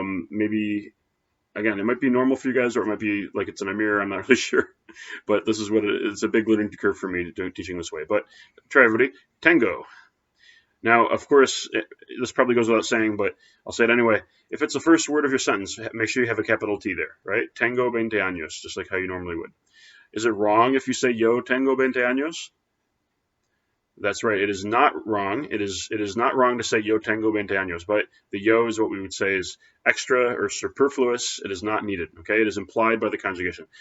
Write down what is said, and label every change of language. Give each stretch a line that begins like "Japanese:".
English: Maybe, again, it might be normal for you guys, or it might be like it's in a mirror. I'm not really sure. But this is what it's a big learning curve for me teaching this way. But try, everybody.
Spanish: Tengo.
English: Now, of course, this probably goes without saying, but I'll say it anyway. If it's the first word of your sentence, make sure you have a capital T there, right?
Spanish: Tengo 20 años,
English: just like how you normally would. Is it wrong if you say
Spanish: yo tengo 20 años?
English: That's right. It is not wrong. It is not wrong to say
Spanish: yo tengo 20 años,
English: but the yo is what we would say is extra or superfluous. It is not needed, okay? It is implied by the conjugation.